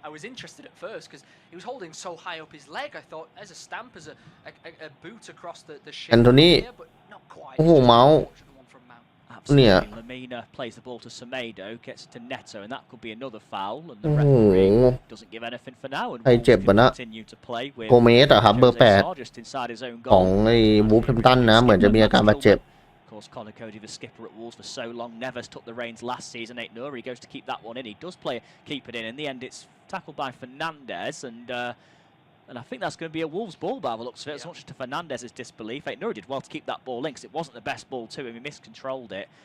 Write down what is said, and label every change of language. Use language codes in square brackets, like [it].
[en] I was interested at first because he was holding so high up his leg. I thought as a stamp, as a boot across the shin. Anthony. Yeah, but not quite. [th] โอ้โหเมาส์เนี่ย [en] Lamina plays the ball to Semedo, gets it to Neto, and that could be another foul. And the referee doesn't give anything for now. And [th] ใครเจ็บวะนะโกเมสอะครับเบอร์8ของไอ้วูฟแฮมป์ตันนะเหมือนจะมีอาการบาดเจ็บ [en] Of course, Conor Cody, the skipper at Wolves for so long, never took the reins last season. Aït-Nouri goes to keep that one in. He does keep it in. In the end, it's tackled by Fernandez, and I think that's going to be a Wolves ball by the looks of it, as much as to Fernandez's disbelief. Aït-Nouri did well to keep that ball in because it wasn't the best ball to him. He miscontrolled it.